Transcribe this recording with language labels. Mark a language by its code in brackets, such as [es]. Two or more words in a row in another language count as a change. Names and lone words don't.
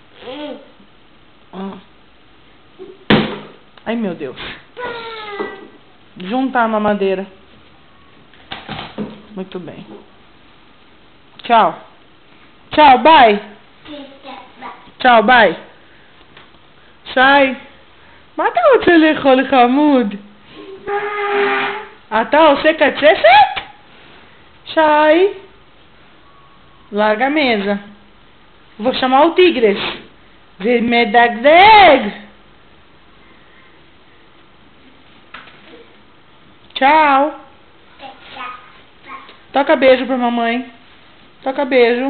[pt] Ai, meu Deus. Juntar a mamadeira. Muito bem. Tchau. Tchau, bye. Tchau, bye. Chay. [he] מה אתה רוצה לאכול, חמוד? אתה עושה קצפת? [pt] Chay. Larga a mesa. Vou chamar o Tigres. Vermedagdeg. Tchau. Toca beijo pra mamãe. Toca beijo.